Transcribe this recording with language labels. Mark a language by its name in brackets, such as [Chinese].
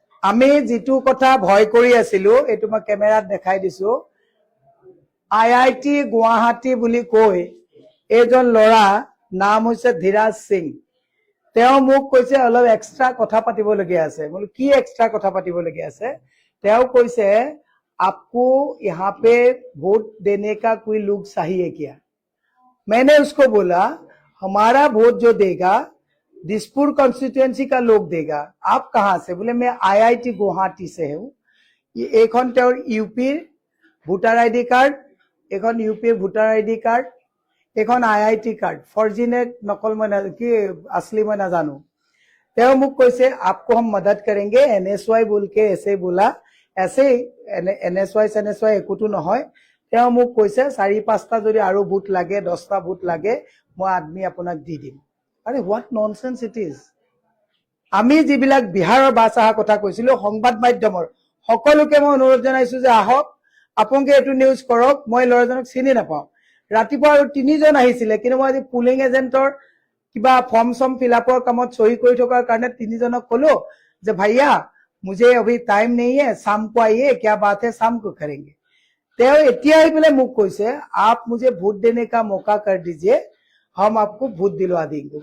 [Assamese] আমি যিটো কথা ভয় কৰি আছিলো, এইটো মই কেমেৰাত দেখাই দিছো। IIT গুৱাহাটী বুলি কৈ এজন ল'ৰা, নাম হৈছে ধীৰাজ সিং। তেওঁ মোক কৈছে অলপ এক্সট্ৰা কথা পাতিবলগীয়া আছে। বোলো কি এক্সট্ৰা কথা পাতিবলগীয়া আছে? তেওঁ কৈছে [Hindi] आपको यहाँ पे वोट देने का कोई लोग चाहिए क्या? मैंने उसको बोला हमारा वोट जो देगा दिसपुर कॉन्स्टिट्यूएंसी का लोग देगा। आप कहाँ से? बोले मैं IIT गुवाहाटी से हूँ। ये एक यूपी ভোটাৰ ID कार्ड, एक यूपी ভোটাৰ ID कार्ड, एक IIT कार्ड। फर्जी ने नकल मैं कि असली मैं ना जानू। [Assamese] তেওঁ মোক কৈছে [Hindi] आपको हम मदद करेंगे, NSY बोल के ऐसे बोला। ऐसे NSY [Assamese] একোটো নহয়। তেওঁ মোক কৈছে 4-5টা যদি আৰু ভোট লাগে, 10টা ভোট লাগে, মই আদমি আপোনাক দি দিম। [English] আরে what nonsense it is. [Assamese] আমি যিবিলাক বিহাৰৰ বাছ অহা কথা কৈছিলো, সংবাদ মাধ্যমৰ সকলোকে মই অনুৰোধ জনাইছো যে আহক, আপোনালোকে এইটো নিউজ কৰক। মই ল'ৰাজনক চিনি নাপাওঁ। ৰাতিপুৱা আৰু 3জন আহিছিলে, কিন্তু মই আজি পুলিং এজেন্টৰ কিবা ফৰ্ম সম ফিলআপৰ কামত সহি কৰি থকাৰ কাৰণে 3জনক কলো যে ভাইয়া [Hindi] मुझे अभी टाइम नहीं है, शाम को आइए, क्या बात है, शाम को करेंगे। [Assamese] তেওঁ এতিয়া আহি পেলাই মোক কৈছে [Hindi] आप मुझे वोट देने का मौका कर दीजिए, हम आपको वोट दिलवा देंगे।